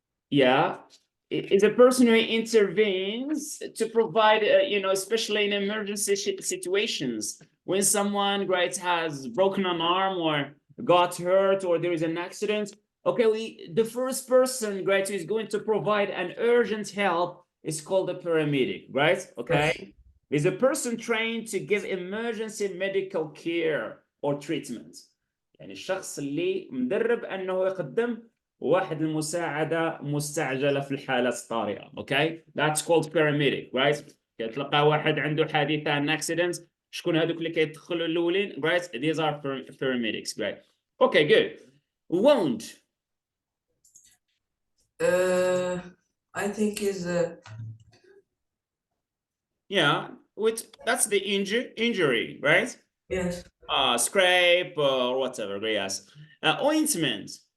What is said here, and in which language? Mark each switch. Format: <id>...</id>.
<en>Yeah, is a person who intervenes to provide, you know, especially in emergency situations, when someone, right, has broken an arm or got hurt or there is an accident. Okay, the first person, right, who is going to provide an urgent help is called a paramedic, right? Okay, is a person trained to give emergency medical care or treatment.</en> <ar>يعني الشخص اللي مدرب انه يقدم واحد المساعدة مستعجلة في الحالات الطارئة.</ar> <en>Okay, that's called paramedic, right?</en> <ar>تلقى واحد عنده حادثة</ar> <en>an accident.</en> <ar>شكون هذوك اللي كيدخلوا الأولين, right?</ar> <en>These are paramedics, right? Okay, good. Wound. I think is yeah, that's the injury, right? Yes. Scrape or whatever. Yes. Ointment.</en>